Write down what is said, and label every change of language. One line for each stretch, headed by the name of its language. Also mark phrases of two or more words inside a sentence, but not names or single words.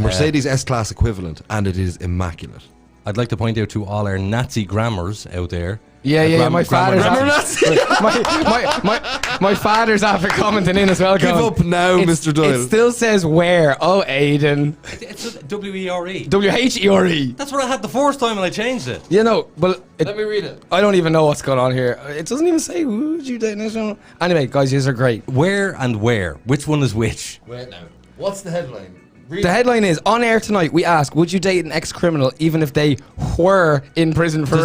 English: Mercedes S-Class equivalent, and it is immaculate. I'd like to point out to all our Nazi grammars out there. Yeah. My father's grammar my father's after commenting in as well. Give going, up now, Mr. Doyle. It still says where. Oh, Aiden. It's a W-E-R-E. W-H-E-R-E. That's what I had the first time and I changed it. You know, but Let me read it. I don't even know what's going on here. It doesn't even say would you date national. Anyway, guys, these are great. Where and where? Which one is which? Wait now. What's the headline? Read The headline is, on air tonight, we ask, would you date an ex-criminal even if they were in prison for